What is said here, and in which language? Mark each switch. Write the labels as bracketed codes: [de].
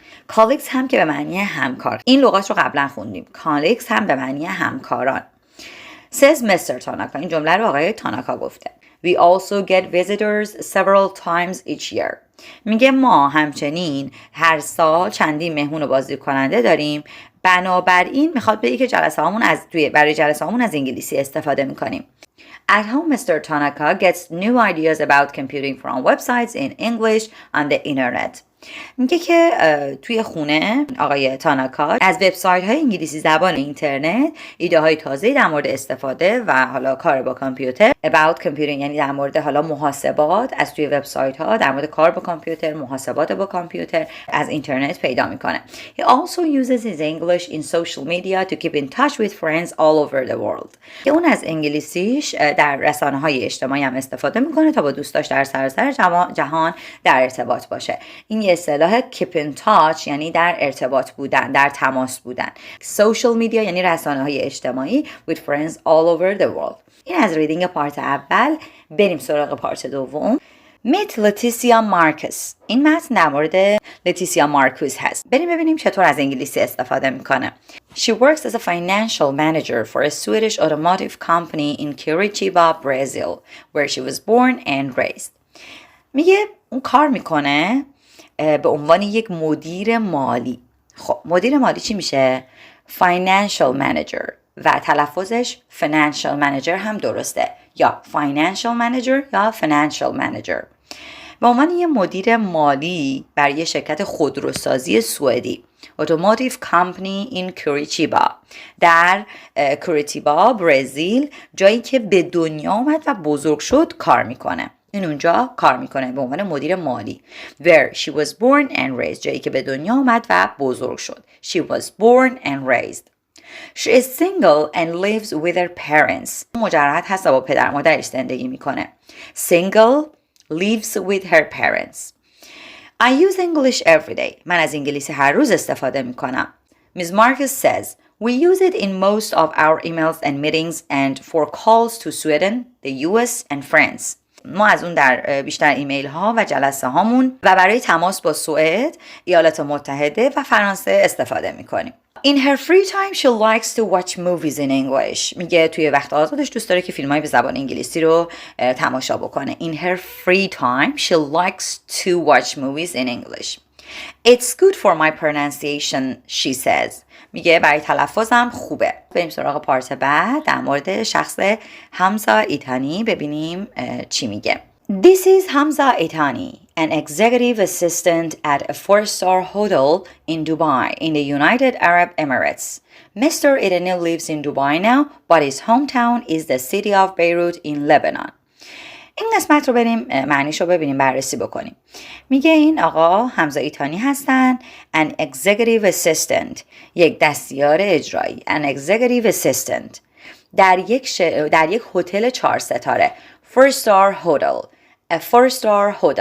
[fa] colleagues هم که به معنی همکار. این لغات رو قبلا خوندیم. colleagues هم به معنی همکاران. [en] says Mr. [fa] Tanaka، این جمله رو آقای تاناکا گفته. [en] We also get visitors several times each year. [fa] میگه ما همچنین هر سال چندین مهمون و بازدید کننده داریم. بنابراین میخواد بگه که برای جلسه هامون از انگلیسی استفاده میکنیم. [en] At home, Mr. Tanaka gets new ideas about computing from websites in English on the internet. [fa] میگه که توی خونه آقای تاناکا از وبسایت های انگلیسی زبان اینترنت ایده های تازه‌ای در مورد استفاده و حالا کار با کامپیوتر [en] about computing، [fa] یعنی در مورد حالا محاسبات از توی وبسایت ها، در مورد کار با کامپیوتر، محاسبات با کامپیوتر از اینترنت پیدا میکنه. [en] He also uses his English in social media to keep in touch with friends all over the world. [fa] که اون از انگلیسیش در رسانه های اجتماعی هم استفاده میکنه تا با دوستاش در سراسر جهان در ارتباط باشه. این یه اصطلاح [en] keep in touch [fa] یعنی در ارتباط بودن، در تماس بودن. social media یعنی رسانه های اجتماعی [en] with friends all over the world. [fa] این از ریدینگ پارت اول. بریم سراغ پارت دوم. Meet لتیسیا مارکوس. این متن در مورد لتیسیا مارکوس هست. بریم ببینیم چطور از انگلیسی استفاده میکنه. [en] She works as a financial manager for a Swedish automotive company in Curitiba, Brazil, where she was born and raised. [fa] میگه اون کار میکنه به عنوان یک مدیر مالی. خب مدیر مالی چی میشه؟ Financial manager و تلفظش financial manager هم درسته، یا financial manager یا financial manager. به عنوان یه مدیر مالی برای شرکت خودروسازی سوئدی [en] Automotive Company in Curitiba [fa] در کوریتیبا برزیل، جایی که به دنیا آمد و بزرگ شد کار میکنه. این اونجا کار میکنه به عنوان مدیر مالی. [en] Where she was born and raised، [fa] جایی که به دنیا آمد و بزرگ شد. [en] She was born and raised. She is single and lives with her parents. [fa] مجرد هست و با پدر مادرش زندگی میکنه. [en] Single lives with her parents. I use English every day. [fa] من از انگلیسی هر روز استفاده میکنم. [en] Ms. Marcus says we use it in most of our emails and meetings and for calls to Sweden, the US and France. [fa] ما از اون در بیشتر ایمیل ها و جلسه هامون و برای تماس با سوئد، ایالات متحده و فرانسه استفاده میکنیم. [en] In her free time she likes to watch movies in English. [fa] میگه توی وقت آزادش دوست داره که فیلم‌های به زبان انگلیسی رو تماشا بکنه. [en] In her free time she likes to watch movies in English. It's good for my pronunciation, she says. [fa] میگه برای تلفظم خوبه. بریم سراغ پارت بعد در مورد شخص حمزه ایتانی ببینیم چی میگه. [en] This is Hamza Itani, an executive assistant at a 4-star hotel in Dubai, in the United Arab Emirates. Mr. Itani lives in Dubai now, but his hometown is the city of Beirut in Lebanon. [fa] این قسمت رو بریم معنیش رو ببینیم، بررسی بکنیم. میگه این آقا حمزه ایتانی هستن. [en] An executive assistant، [fa] یک دستیار اجرایی. [en] An executive assistant [fa] در یک هتل 4 ستاره. [en] 4-star hotel. A 4-star hotel.